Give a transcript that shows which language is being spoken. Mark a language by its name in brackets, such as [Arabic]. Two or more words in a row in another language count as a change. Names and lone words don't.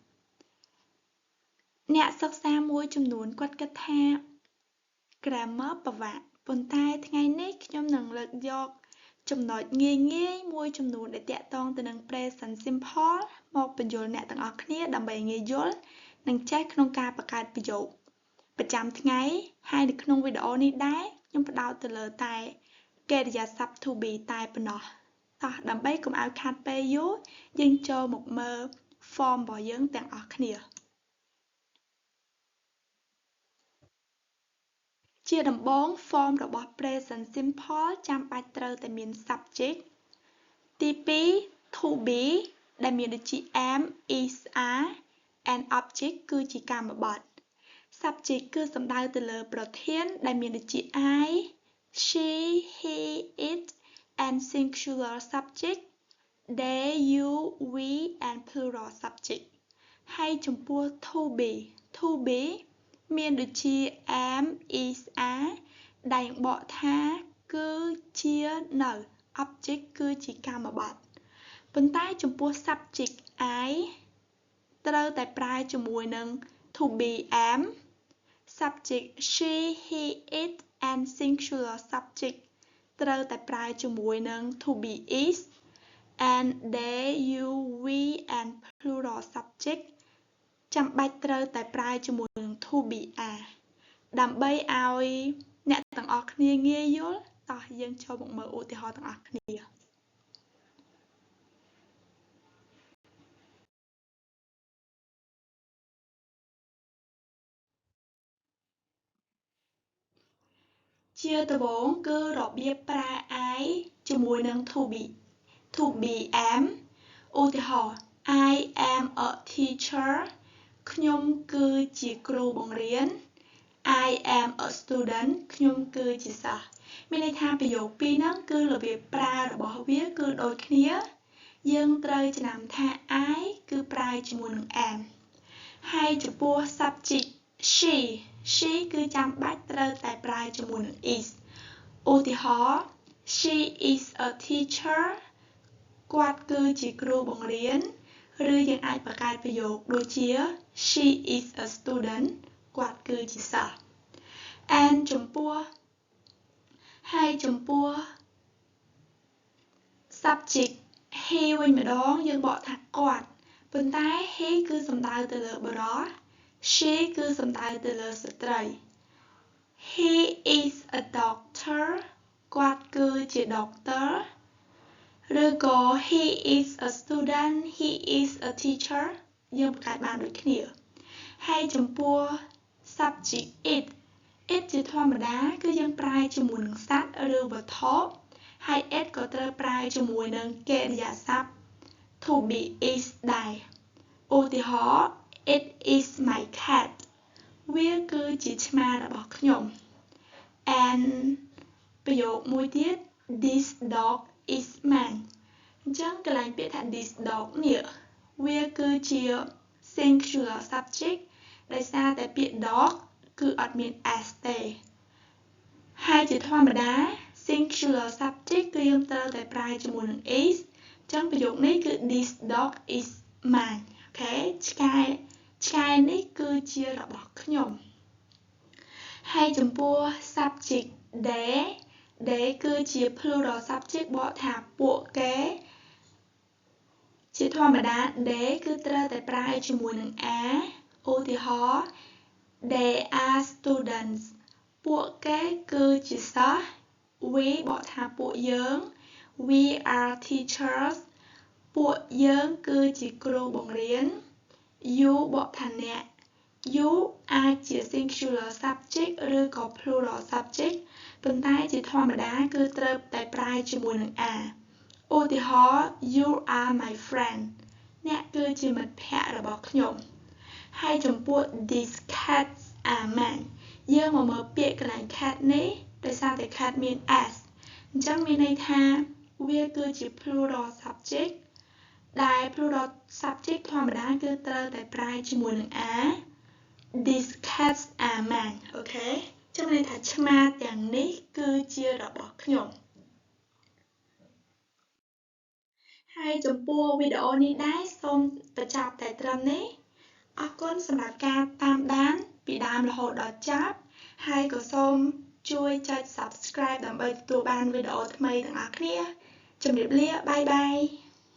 [Khmer] អ្នកសិក្សាមួយចំនួនគាត់គិតថា grammar ពិបាកប៉ុន្តែថ្ងៃនេះខ្ញុំនឹងលើកយកចំណុចងាយ ៗមួយចំនួនដែលទាក់ទងទៅនឹង [English] present simple [Khmer] មកបញ្យល់អ្នកទាំងអស់គ្នាដើម្បីងាយយល់និងចេះក្នុងការបង្កើតប្រយោគប្រចាំថ្ងៃហើយនៅក្នុងវីដេអូនេះដែរខ្ញុំផ្ដោតទៅលើតែកិរិយាសព្ទ [English] to be [Khmer] តែប៉ុណ្ណោះតោះដើម្បីកុំឲ្យខាតពេលយូរយើងចូលមកមើល form របស់យើងទាំងអស់គ្នា ជាដំបូង form របស់ [English] present simple [Khmer] ចាំបាច់ត្រូវតែមាន subject ទី2 [English] to be [Khmer] ដែលមានដូចជា [English] am is are and object [Khmer] គឺជាកាមបទ subject គឺសំដៅ ទៅលើប្រធានដែលមានដូចជា [English] I she he it and singular subject they you we and plural subject [Khmer] ហើយចំពោះ [English] to be មាន [Khmer] ដូចជា [English] am is are [Khmer] ដែលបកថាគឺជានៅ object គឺជាកាមបទប៉ុន្តែចំពោះ subject I ត្រូវតែប្រើជាមួយនឹង [English] to be am subject she he it and singular subject [Khmer] ត្រូវតែប្រើជាមួយនឹង [English] to be is and they you we and plural subject [Khmer] ចាំបាច់ត្រូវតែប្រើជាមួយនឹង [English] to be are [Khmer] ដើម្បីឲ្យអ្នកទាំងអស់គ្នាងាយយល់តោះយើងចូលមកមើលឧទាហរណ៍ទាំងអស់គ្នា ជាដំបូងគឺរបៀបប្រើ I ជាមួយនឹង [English] to be am [Khmer] ឧទាហរណ៍ [English] I am a teacher [Khmer] ខ្ញុំគឺជាគ្រូបង្រៀន [English] I am a student [Khmer] ខ្ញុំគឺជាសិស្សមានន័យថាប្រយោគពីរហ្នឹងគឺរបៀបប្រើរបស់ វាគឺដូចគ្នាយើងត្រូវចំណាំថា I គឺប្រើជាមួយនឹង am ហើយចំពោះ [English] subject she [Khmer] គឺចាំបាច់ត្រូវតែប្រើជាមួយនឹង is ឧទាហរណ៍ [English] she is a teacher [Khmer] គាត់គឺជាគ្រូបង្រៀនឬយើងអាចបង្កើតប្រយោគដូចជា [English] she is a student [Khmer] គាត់គឺជាសិស្ស and ចំពោះ [English] subject he [Khmer] វិញម្ដងយើងបកថាគាត់ប៉ុន្តែ he គឺសំដៅទៅលើបុរស she គឺសំដៅទៅលើស្ត្រី [English] he is a doctor [Khmer] គាត់គឺជា doctor ឬក៏ [English] he is a student he is a [Khmer] teacher យើងបង្កើតបានដូចគ្នាហើយចំពោះ [English] subject it [Khmer] ជាធម្មតាគឺយើងប្រើជាមួយនឹងសត្វឬវត្ថុហើយ it ក៏ត្រូវប្រើជាមួយនឹង កិរិយាសព្ទ [English] to be is [Khmer] ដែរឧទាហរណ៍ [English] it is my cat [Khmer] វាគឺជាឆ្មារបស់ខ្ញុំ and ប្រ យោគមួយទៀត [English] this dog is mine [Khmer] អញ្ចឹងកន្លែងពាក្យថា [English] this dog [Khmer] នេះវាគឺជា singular subject ដោយសារតែពាក្យ dog គឺអត់មាន s ទេហើយជាធម្មតា [English] singular subject [Khmer] គឺយើងត្រូវតែប្រើជាមួយនឹង is អញ្ចឹងប្រយោគនេះគឺ [English] this dog is mine [Khmer] អូខេឆ្កែនេះគឺជារបស់ខ្ញុំហើយចំពោះ [English] subject they [Khmer] គឺជា [English] plural subject [Khmer] បកថាពួកគេ ជាធម្មតា they គឺត្រូវតែប្រើជាមួយនឹង are ឧទាហរណ៍ [English] they are students [Khmer] ពួកគេគឺជាសិស្ស we បកថាពួកយើង [English] we are teachers [Khmer] ពួកយើងគឺជាគ្រូបង្រៀន you បក ថាអ្នក you អាចជា [English] singular subject [Khmer] ឬក៏ [English] plural subject [Khmer] ប៉ុន្តែជាធម្មតាគឺត្រូវតែប្រើជាមួយនឹង are ឧទាហរណ៍ [English] you are my friend [Khmer] អ្នកគឺជាមិត្តភក្តិរបស់ខ្ញុំហើយចំពោះ [English] these cats are mine [Khmer] យើងមកមើលពាក្យកន្លែង cat នេះដោយសារតែ cat មាន s អញ្ចឹងមានន័យថាវាគឺជា [English] plural subject [Khmer] ដែល [English] plural subject [Khmer] ធម្មតាគឺត្រូវតែប្រើជាមួយនឹង are [English] These cats are mine [Khmer] អូខេចឹងន័យថាឆ្មាទាំងនេះគឺជារបស់ខ្ញុំ ហើយចំពោះវីដេអូនេះដែរសូមបញ្ចប់តែត្រឹមនេះអរគុណសម្រាប់ការតាមដានពីដើមរហូតដល់ចប់ហើយក៏សូមជួយចុច Subscribe ដើម្បីទទួលបានវីដេអូថ្មីទាំងអស់គ្នាជម្រាបលាបាយបាយ